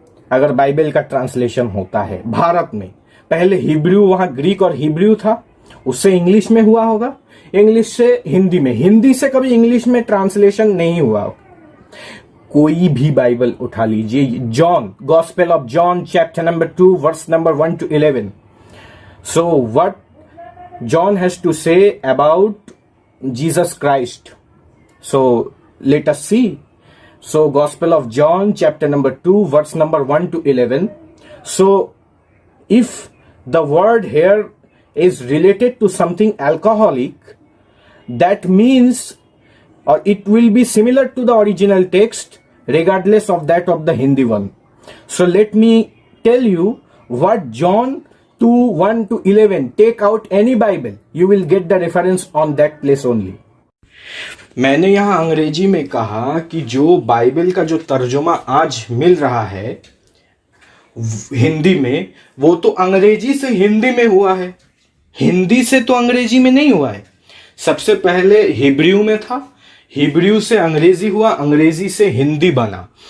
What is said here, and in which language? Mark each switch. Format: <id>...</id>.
<hi>अगर बाइबल का ट्रांसलेशन होता है भारत में, पहले हिब्रू, वहां ग्रीक और हिब्रू था, उससे इंग्लिश में हुआ होगा, इंग्लिश से हिंदी में, हिंदी से कभी इंग्लिश में ट्रांसलेशन नहीं हुआ होगा। कोई भी बाइबल उठा लीजिए, John, gospel of John chapter number 2 verse number 1 to 11.</hi> <en>So what John has to say about Jesus Christ? So let us see. So Gospel of John chapter number 2 verse number 1 to 11. So if the word here is related to something alcoholic, that means or it will be similar to the original text regardless of that of the Hindi one. So let me tell you what John 2:1 to 11, take out any Bible, you will get the reference on that place only.</en> <hi>मैंने यहां अंग्रेजी में कहा कि जो Bible का जो तर्जुमा आज मिल रहा है हिंदी में, वो तो अंग्रेजी से हिंदी में हुआ है, हिंदी से तो अंग्रेजी में नहीं हुआ है। सबसे पहले हिब्रू में था, हिब्रू से अंग्रेजी हुआ, अंग्रेजी से हिंदी बना।</hi>